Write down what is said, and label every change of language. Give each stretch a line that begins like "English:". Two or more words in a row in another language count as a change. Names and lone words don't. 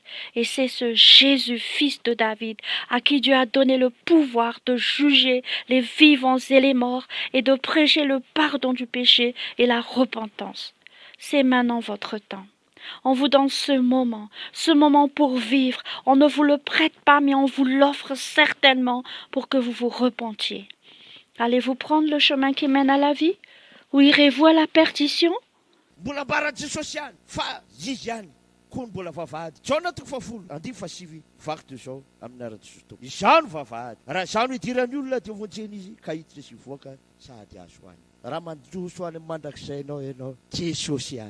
French: Et c'est ce Jésus, fils de David, à qui Dieu a donné le pouvoir de juger les vivants et les morts et de prêcher le pardon du péché et la repentance. C'est maintenant votre temps. On vous donne ce moment pour vivre. On ne vous le prête pas, mais on vous l'offre certainement pour que vous vous repentiez. Allez-vous prendre le chemin qui mène à la vie? Ou irez-vous à la perdition?
Malagasy: Mbola ambaran'i Jesosy ihany fa izy ihany koa ny mbola vavahady. Jaona 7:10 vaky teo zao amin'ny ara-Jesosy tompo. Izaho no vavahady. Raha izaho no idiran'ny olona dia vonjeny izy ka hiditra sy hivoaka sady azo hoany. Raha mandroso any amin'ny mandrakizay ianao Jesosy ihany.